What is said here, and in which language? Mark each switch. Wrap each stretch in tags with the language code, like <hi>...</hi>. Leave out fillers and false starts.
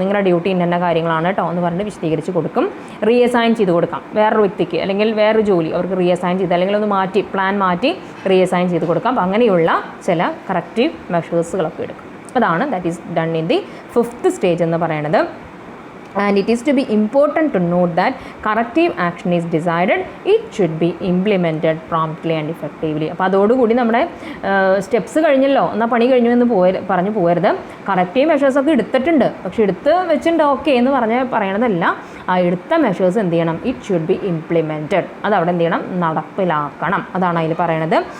<ml>നിങ്ങളുടെ ഡ്യൂട്ടി ഇന്ന കാര്യങ്ങളാണ് കേട്ടോ എന്ന് പറഞ്ഞിട്ട് വിശദീകരിച്ച് കൊടുക്കും. റീഅസൈൻ ചെയ്ത് കൊടുക്കാം വേറൊരു വ്യക്തിക്ക്, അല്ലെങ്കിൽ വേറൊരു ജോലി അവർക്ക് റീഅസൈൻ ചെയ്ത്, അല്ലെങ്കിൽ ഒന്ന് പ്ലാൻ മാറ്റി റീഅസൈൻ ചെയ്ത് കൊടുക്കാം. അപ്പോൾ അങ്ങനെയുള്ള ചില കറക്റ്റീവ് മെഷേഴ്സുകളൊക്കെ എടുക്കും. അതാണ്</ml> <en>that is done in the 5th stage</en> <ml>എന്ന് പറയുന്നത്.</ml> <en>And it is to be important to note that corrective action is decided, it should be implemented promptly and effectively.</en> <ml>അപ്പോൾ അതോടുകൂടി നമ്മുടെ സ്റ്റെപ്സ് കഴിഞ്ഞല്ലോ, എന്നാൽ പണി കഴിഞ്ഞു എന്ന് പറഞ്ഞു പോകരുത്. കറക്റ്റീവ് മെഷേഴ്സൊക്കെ എടുത്തിട്ടുണ്ട്, പക്ഷെ എടുത്ത് വെച്ചിട്ടുണ്ട് ഓക്കെ എന്ന് പറയണതല്ല. ആ എടുത്ത മെഷേഴ്സ് എന്ത് ചെയ്യണം,</ml> <en>It should be implemented.</en> <ml>അതവിടെ എന്ത് ചെയ്യണം, നടപ്പിലാക്കണം. അതാണ് അതിൽ പറയണത്.</ml>